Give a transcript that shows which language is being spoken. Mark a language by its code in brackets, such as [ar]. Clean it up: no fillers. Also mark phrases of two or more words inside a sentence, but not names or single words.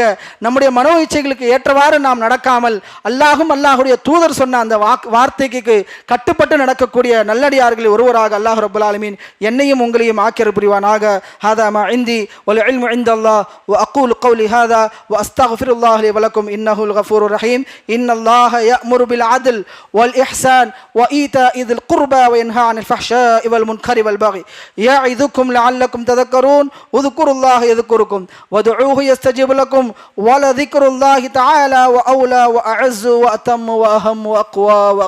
[ta] நம்முடைய மனோ இச்சைகளுக்கு ஏற்றவாறு நாம் நடக்காமல் அல்லாஹும் அல்லாஹுடைய தூதர் சொன்ன அந்த வார்த்தைக்கு கட்டுப்பட்டு நடக்கக்கூடிய நல்லடியார்களில் ஒருவராக அல்லாஹ் [ar] رب العالمين [ta] என்னையும் உங்களையும் ஆக்கியர் புரிவானாக. [ar] هذا ما عندي والعلم عند الله وأقول قولي هذا وأستغفر الله لي ولكم إنه الغفور الرحيم. إن الله يأمر بالعدل والإحسان وإيتاء ذي القربى وينهى عن الفحشاء والمنكر والبغي يعظكم لعلكم تذكرون. اذكروا الله يذكركم وادعوه يستجيب لكم ولذكر الله تعالى وأولى وأعز وأتم وأهم وأقوى وأكبر.